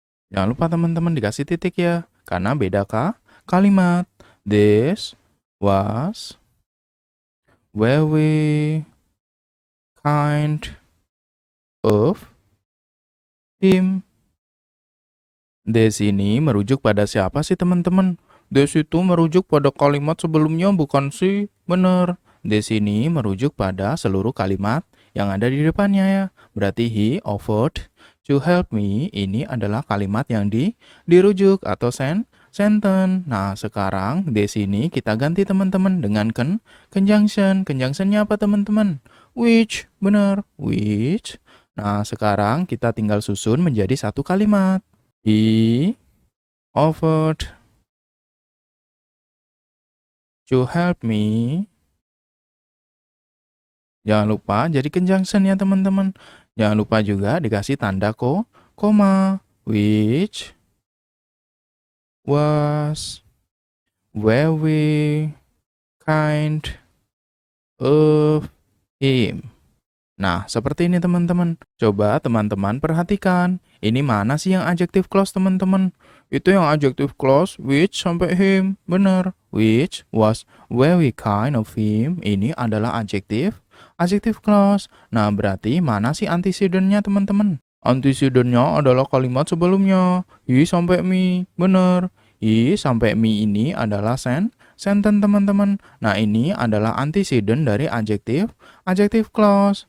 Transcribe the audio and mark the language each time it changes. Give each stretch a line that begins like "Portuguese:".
Indonesian: Jangan lupa teman-teman dikasih titik ya, karena beda kalimat.
English: This was very kind of him.
Indonesian: This ini merujuk pada siapa sih teman-teman? This itu merujuk pada kalimat sebelumnya bukan sih? Bener. This ini merujuk pada seluruh kalimat yang ada di depannya ya. Berarti
English: he offered to help me
Indonesian: ini adalah kalimat yang dirujuk atau sentence. Nah, sekarang this ini kita ganti teman-teman dengan conjunction. Conjunctionnya apa teman-teman? Which. Bener. Which. Nah, sekarang kita tinggal susun menjadi satu kalimat.
English: He offered to help me.
Indonesian: Jangan lupa jadi conjunction ya teman-teman. Jangan lupa juga dikasih tanda koma.
English: Which was very kind of him.
Indonesian: Nah, seperti ini teman-teman. Coba teman-teman perhatikan. Ini mana sih yang adjective clause teman-teman? Itu yang adjective clause which sampai him. Benar.
English: Which was very kind of him.
Indonesian: Ini adalah adjective clause. Nah, berarti mana sih antecedent-nya teman-teman? Antecedent-nya adalah kalimat sebelumnya. He sampai me. Benar. He sampai me ini adalah sentence teman-teman. Nah, ini adalah antecedent dari adjective clause.